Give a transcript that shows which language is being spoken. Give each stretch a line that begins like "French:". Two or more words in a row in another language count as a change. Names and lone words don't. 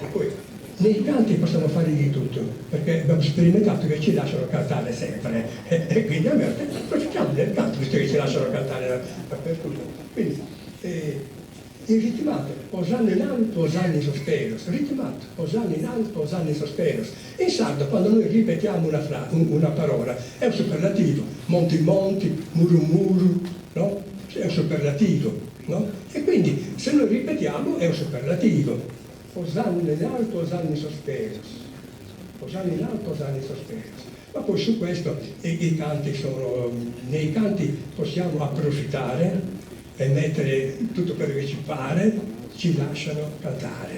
Italian: Poi nei canti possiamo fare di tutto, perché abbiamo sperimentato che ci lasciano cantare sempre, e quindi abbiamo detto, facciamo del canto, visto che ci lasciano cantare dappertutto. Quindi, il ritmato, Osanna in alto,
Sardinian: Osanna in sosperos,
Italian: ritmato, Osanna in alto,
Sardinian: Osanna in sosperos.
Italian: In sardo, quando noi ripetiamo una parola, è un superlativo,
Sardinian: monti monti, muru muru, no?
Italian: È un superlativo, no? E quindi, se noi ripetiamo, è un superlativo. Osanna in alto,
Sardinian: Osanna in sosperos.
Italian: Osanna in alto,
Sardinian: Osanna in sosperos.
Italian: Ma poi su questo i canti sono, nei canti possiamo approfittare e mettere tutto quello che ci pare, ci lasciano cantare.